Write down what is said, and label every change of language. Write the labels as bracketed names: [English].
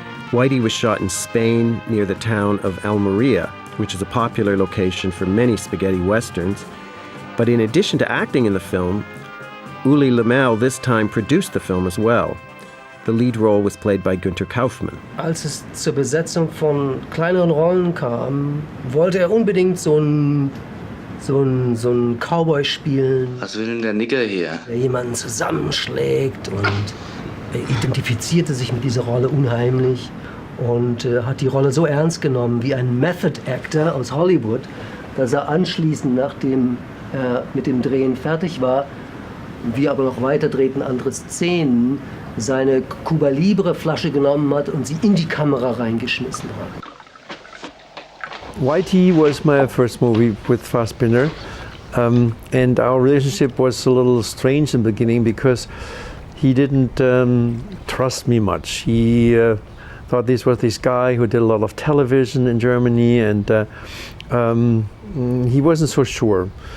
[English] Whitey was shot in Spain near the town of Almeria, which is a popular location for many spaghetti westerns. But in addition to acting in the film, Uli Lemel this time produced the film as well. The lead role was played by Günther Kaufmann. [German] Als es zur Besetzung von kleineren Rollen kam, wollte er unbedingt so einen Cowboy spielen. Was will denn der Nigger hier? Der jemanden zusammenschlägt, und er identifizierte sich mit dieser Rolle unheimlich und hat die Rolle so ernst genommen wie ein Method Actor aus Hollywood, dass er anschließend, nachdem er mit dem Drehen fertig war, wir aber noch weiter drehten andere Szenen, seine Cuba Libre Flasche genommen hat und sie in die Kamera reingeschmissen hat. [English] Whitey was my first movie with Fassbinder, and our relationship was a little strange in the beginning because he didn't trust me much. He thought this was this guy who did a lot of television in Germany, and he wasn't so sure.